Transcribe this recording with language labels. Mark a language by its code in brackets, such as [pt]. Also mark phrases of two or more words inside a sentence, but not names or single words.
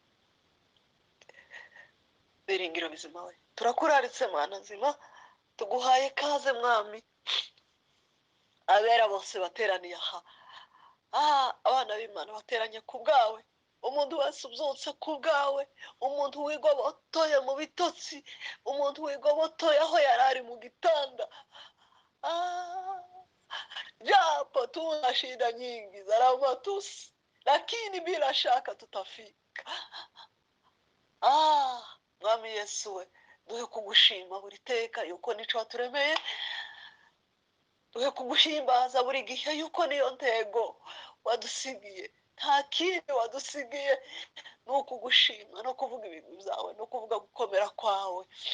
[rn] Biringiro bizima we, turakuraritse Mana nzima, tuguhaye ikaze Mwami. Abera bose bateraniye aha, abana b'Imana bateranye ku bwawe, umuntu wese ubyutse ku bwawe, umuntu wigobotoye mu bitotsi, umuntu wigobotoye aho yari ari mu gitanda. [sw] Japo tuna shida nyingi za matusi, lakini bila shaka tutafika. [rn] Mwami Yesu we, duhe kugushima buri teka yuko nico waturemeye, duhe kuguhimbaza buri gihe yuko niyo ntego wadusigiye. Nta kindi wadusigiye, ni ukugushima no kuvuga ibintu byawe no kuvuga gukomera kwawe.